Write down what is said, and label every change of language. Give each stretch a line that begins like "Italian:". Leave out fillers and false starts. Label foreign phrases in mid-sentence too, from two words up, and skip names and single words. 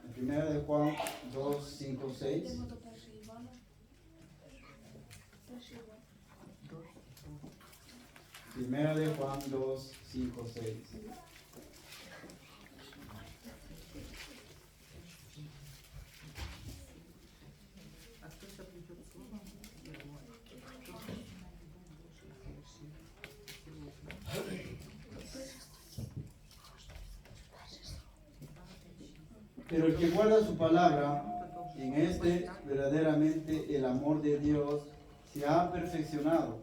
Spanish: Primera de Juan 2, 5, 6.
Ukrainian: Йдемо до 1 Івана. 1 Івана.
Spanish: Primera de Juan 2, 5, 6.
Russian: А кто соблюдет слово его?
Spanish: Pero el que guarda su palabra, en este verdaderamente el amor de Dios se ha perfeccionado.